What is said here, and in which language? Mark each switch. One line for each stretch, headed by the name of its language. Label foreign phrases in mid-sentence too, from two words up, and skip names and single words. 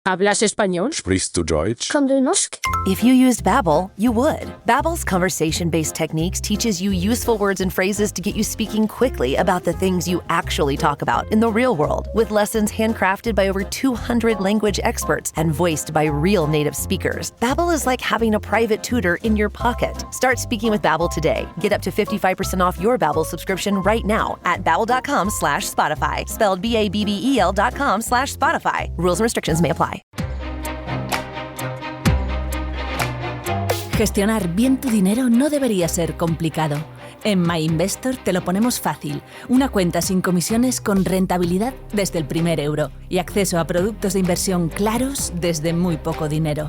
Spanish: ¿Hablas español?
German: Sprichst du Deutsch?
Norwegian: Kan du norsk?
English: If you used Babbel, you would. Babbel's conversation-based techniques teaches you useful words and phrases to get you speaking quickly about the things you actually talk about in the real world, with lessons handcrafted by over 200 language experts and voiced by real native speakers. Babbel is like having a private tutor in your pocket. Start speaking with Babbel today. Get up to 55% off your Babbel subscription right now at babbel.com/Spotify. Spelled BABBEL.com/Spotify. Rules and restrictions may apply.
Spanish: Gestionar bien tu dinero no debería ser complicado. En MyInvestor te lo ponemos fácil. Una cuenta sin comisiones con rentabilidad desde el primer euro y acceso a productos de inversión claros desde muy poco dinero.